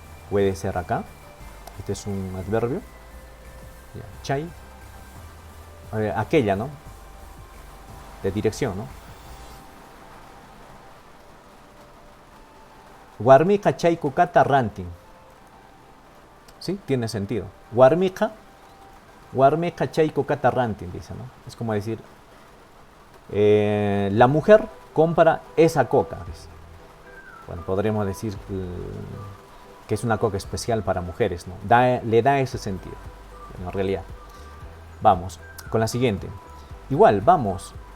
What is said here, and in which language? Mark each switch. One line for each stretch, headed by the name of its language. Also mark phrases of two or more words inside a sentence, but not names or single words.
Spanish: puede ser acá. Este es un adverbio. Ya, chay. Aquella, ¿no? De dirección, ¿no?
Quechua: Warmika chay kukata rantin.
Spanish: ¿Sí? Tiene sentido.
Quechua: Warmika chay kukata rantin,
Spanish: dice, ¿no? Es como decir, la mujer compra esa coca, dice. Bueno, podríamos decir que es una coca especial para mujeres, ¿no? Le da ese sentido, en realidad. Vamos con la siguiente. Igual, vamos.